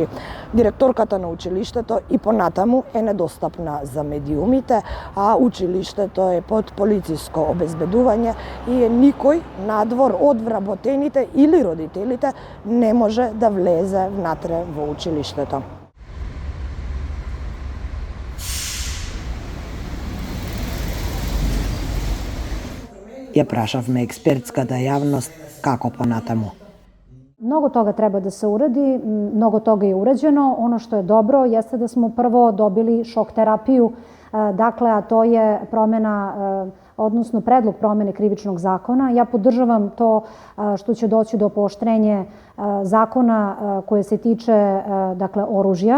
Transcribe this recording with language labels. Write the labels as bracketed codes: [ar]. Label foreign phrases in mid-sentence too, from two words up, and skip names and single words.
[mk] Директорката на училиштето и понатаму е недостапна за медиумите, а училиштето е под полициско обезбедување и никој надвор од вработените или родителите не може да влезе внатре во училиштето. Ја прашавме експертската јавност како понатаму. [sr] Mnogo toga treba da se uradi, mnogo toga je urađeno. Ono što je dobro jeste da smo prvo dobili šok terapiju, dakle, a to je promena, odnosno predlog promene krivičnog zakona. Ja podržavam to što će doći do pooštrenja zakona koje se tiče, dakle, oružja.